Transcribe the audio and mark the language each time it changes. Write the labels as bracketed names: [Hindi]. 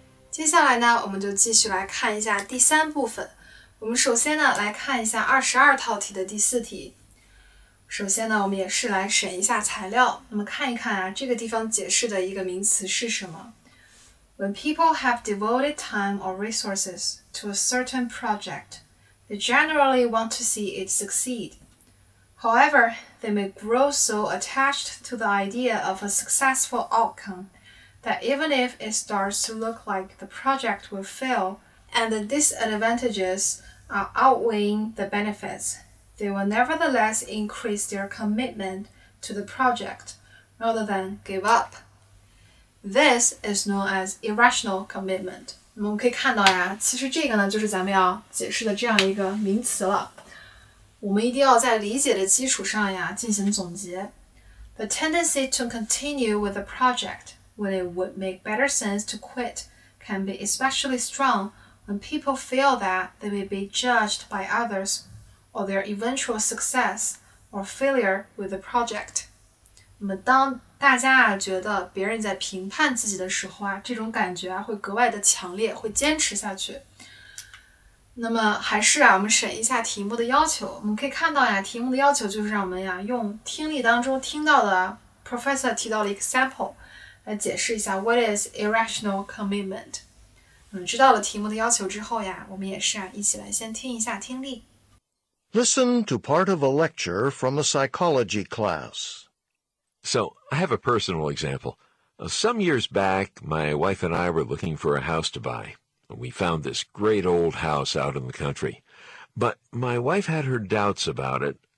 [Chinese] 接下来呢，我们就继续来看一下第三部分。我们首先呢，来看一下22套题的第4题。首先呢，我们也是来审一下材料。那么看一看啊，这个地方解释的一个名词是什么？ [English] When people have devoted time or resources to a certain project, they generally want to see it succeed. However, they may grow so attached to the idea of a successful outcome that even if it starts to look like the project will fail and the disadvantages are outweighing the benefits, they will nevertheless increase their commitment to the project rather than give up. This is known as irrational commitment. [Chinese] 我们可以看到呀，其实这个呢，就是咱们要解释的这样一个名词了。我们一定要在理解的基础上呀，进行总结。 [English] The tendency to continue with a project when it would make better sense to quit can be especially strong when people feel that they may be judged by others or their eventual success or failure with the project. [Chinese] 那么当大家觉得别人在评判自己的时候这种感觉会格外的强烈，会坚持下去。那么还是我们审一下题目的要求。我们可以看到题目的要求就是让我们用听力当中听到的 Professor 提到的 example 来解释一下 [English] What is irrational commitment？ [Chinese] 知道了题目的要求之后我们也是一起来先听一下听力。 [English] Listen to part of a lecture from a psychology class. So, I have a personal example. Some years back, my wife and I were looking for a house to buy. We found this great old house out in the country. But my wife had her doubts about it.